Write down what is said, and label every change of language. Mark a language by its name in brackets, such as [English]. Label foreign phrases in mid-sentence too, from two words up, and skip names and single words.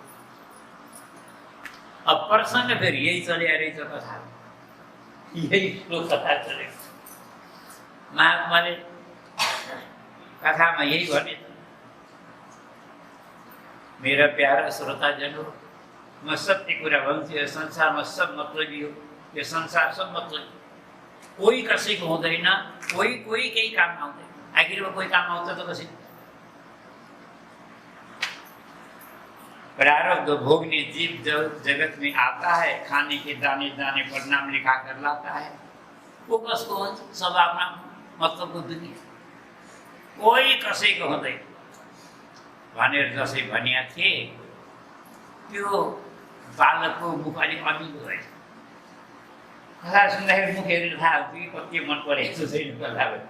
[Nepali] अब प्रसङ्ग फेरि यही चलिआ रहेछ, कथा यही श्लोक कथा चलेको। महात्माले कथामा यही भने, मेरा प्यारा श्रोताजन, म सत्य कुरा भन्छु, यो संसारमा सब मतलबी हो, यो संसार सब मतलबी, कोही कसैको हुँदैन, कोही केही काम आउँदैन। आखिरमा कोही काम आउँछ त कसै? [Hindi] प्रारब्ध भोगने जीव जगत में आता है, खाने के दाने दाने पर नाम लिखा कर लाता है। [Nepali] वो कसको हुन्छ? सब आफ्ना मतलबको दुनिया, कोही कसैको हुँदैन भनेर जसै भनिया थिए, त्यो बालकको मुख अलिक अमिलो रहेछ। कथा सुन्दाखेरि मुख हेरेर थाहा हुन्छ कि कति मन परेको छैन कथा।